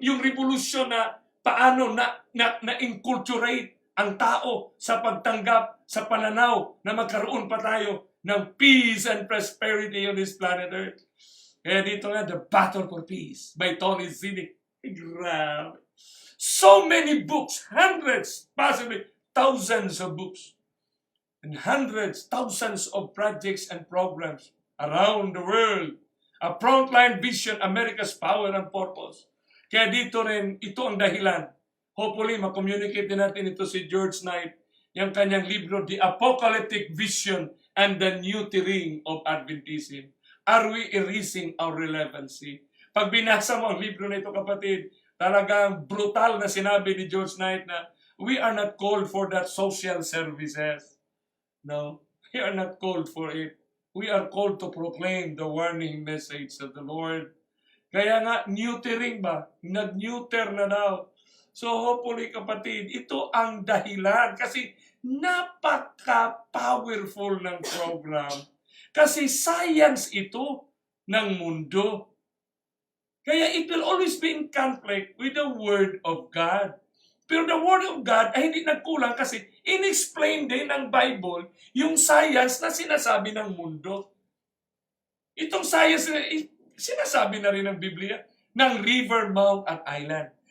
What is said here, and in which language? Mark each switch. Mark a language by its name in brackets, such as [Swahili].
[Filipino] Yung revolution na paano na-inculturate ang tao sa pagtanggap, sa pananaw na magkaroon pa tayo ng [English] peace and prosperity on this planet Earth. [Filipino] Kaya dito nga, The Battle for Peace by Tony Zinnick. Grabe. [English] So many books, hundreds, possibly thousands of books, and hundreds, thousands of projects and programs around the world. A frontline vision, America's power and purpose. [Filipino] Kaya dito rin, ito ang dahilan. Hopefully, ma-communicate din natin ito si George Knight, yung kanyang libro, The Apocalyptic Vision and the New Terrain of Adventism. [English] Are we erasing our relevancy? [Filipino] Pag binasa mo ang libro na ito, kapatid, talagang brutal na sinabi ni George Knight na [English] we are not called for that social services. No, we are not called for it. We are called to proclaim the warning message of the Lord. [Filipino] Kaya nga, neutering ba? Nag-neuter na daw. So hopefully, kapatid, ito ang dahilan. Kasi napaka-powerful ng program. Kasi science ito ng mundo. [English] Kaya it will always be in conflict with the Word of God. [Filipino] Pero the Word of God ay hindi nagkulang kasi in-explain din ng Bible yung science na sinasabi ng mundo. Itong science na sinasabi na rin ng Biblia ng river, mount, at island.